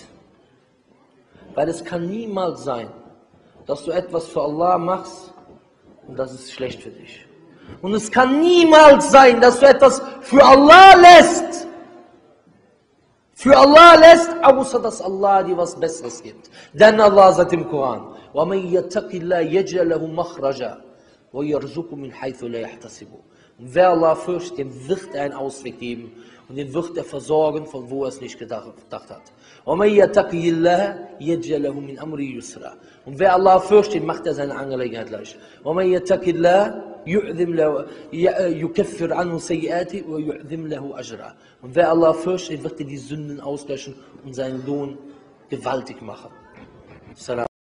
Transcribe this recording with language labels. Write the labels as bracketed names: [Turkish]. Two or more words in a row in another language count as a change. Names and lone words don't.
[German] Weil es kann niemals sein, dass du etwas für Allah machst und das ist schlecht für dich. Und es kann niemals sein, dass du etwas für Allah lässt. Außer dass Allah dir was Besseres gibt. Denn Allah sagt im Koran, [Arabic] وَمَنْ يَتَّقِ اللَّهَ يَجْعَلْ لَهُ مَخْرَجًا وَيَرْزُقْهُ مِنْ حَيْثُ لَا يَحْتَسِبُ. [German] Und wer Allah fürchtet, dem wird er einen Ausweg geben und den wird er versorgen, von wo er es nicht gedacht hat. [Arabic] وَمَنْ يَتَّقِ اللَّهَ يَجْعَلْ لَهُ مِنْ أَمْرِهِ يُسْرًا. [German] Und wer Allah fürchtet, macht er seine Angelegenheit leicht. [Arabic] وَمَنْ يَتَّقِ اللَّهَ يعظم له يكفر عنه سيئاته ويعظم له أجره. [German] Und wer Allah fürchtet, wird er die Sünden auslöschen und seinen Lohn gewaltig machen. Salam.